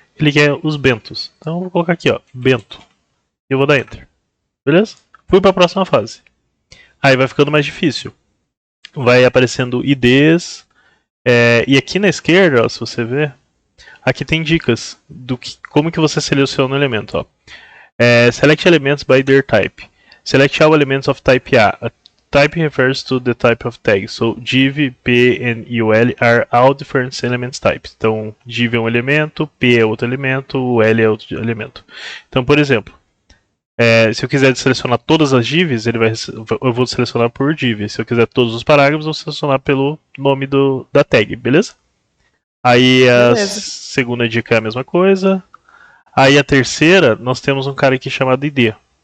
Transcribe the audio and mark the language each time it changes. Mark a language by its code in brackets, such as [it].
[pt] Ele quer os Bentos. Então, eu vou colocar aqui, ó, Bento. E eu vou dar Enter. Beleza? Fui para a próxima fase. Aí vai ficando mais difícil. Vai aparecendo IDs. E aqui na esquerda, ó, se você ver, aqui tem dicas do como que você seleciona o elemento. Ó. [en] Select elements by their type. Select all elements of type A. A type refers to the type of tag. So div, p, and ul are all different elements types. [pt] Então, div é um elemento, p é outro elemento, ul é outro elemento. Então, por exemplo, se eu quiser selecionar todas as divs, eu vou selecionar por div. Se eu quiser todos os parágrafos, eu vou selecionar pelo nome da tag, beleza? Aí a segunda dica é a mesma coisa. Aí a terceira, nós temos um cara aqui chamado id.